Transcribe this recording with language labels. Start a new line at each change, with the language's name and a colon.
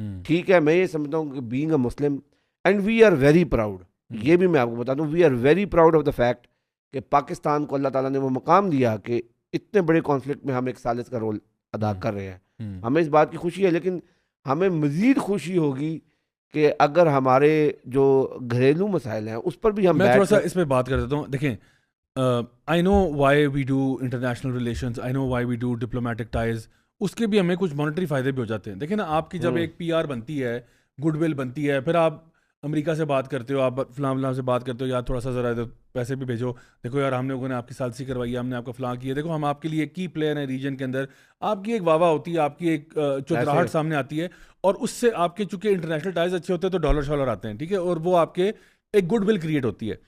Urdu: ٹھیک ہے, میں یہ سمجھتا ہوں کہ
English: being a Muslim and we are very proud,
Urdu: یہ بھی میں آپ کو بتا دوں,
English: we are very proud of the fact
Urdu: کہ پاکستان کو اللہ تعالیٰ نے وہ مقام دیا کہ اتنے بڑے کانفلکٹ میں ہم ایک ثالث کا رول ادا کر رہے ہیں. ہمیں اس بات کی خوشی ہے, لیکن ہمیں مزید خوشی ہوگی کہ اگر ہمارے جو گھریلو مسائل ہیں اس پر بھی ہم میں تھوڑا سا اس پہ بات کر دیتا ہوں.
English: دیکھیں I know why we do international relations, I know why we do diplomatic ties,
Urdu: اس کے بھی ہمیں کچھ مانیٹری فائدے بھی ہو جاتے ہیں. دیکھیں نا آپ کی جب ایک پی آر بنتی ہے, گڈ ول بنتی ہے, پھر آپ امریکہ سے بات کرتے ہو, آپ فلاں سے بات کرتے ہو, یار تھوڑا سا ذرا پیسے بھی بھیجو, دیکھو یار ہم لوگوں نے آپ کی ثالثی کروائی ہے, ہم نے آپ کا فلاں کیا, دیکھو ہم آپ کے لیے ایک کی پلیئر ہیں ریجن کے اندر, آپ کی ایک واہ واہ ہوتی ہے, آپ کی ایک چودراہٹ سامنے آتی ہے, اور اس سے آپ کے چونکہ انٹرنیشنل ٹائز اچھے ہوتے ہیں تو ڈالر شالر آتے ہیں, ٹھیک ہے, اور وہ آپ کے ایک گڈ ول کریٹ ہوتی ہے.